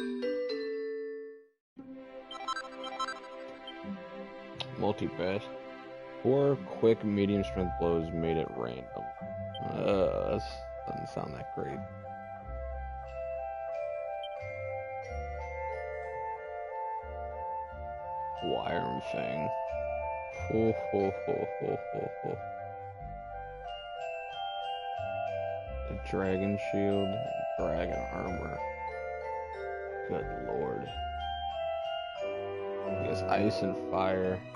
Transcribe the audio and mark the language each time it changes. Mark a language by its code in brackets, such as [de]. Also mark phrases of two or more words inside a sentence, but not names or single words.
[en] Multi-pass. 4 quick medium strength blows made at random. That doesn't sound that great. Wire Fang. Ho ho ho ho ho ho. The Dragon Shield, Dragon Armor. Good lord. I guess Ice and Fire.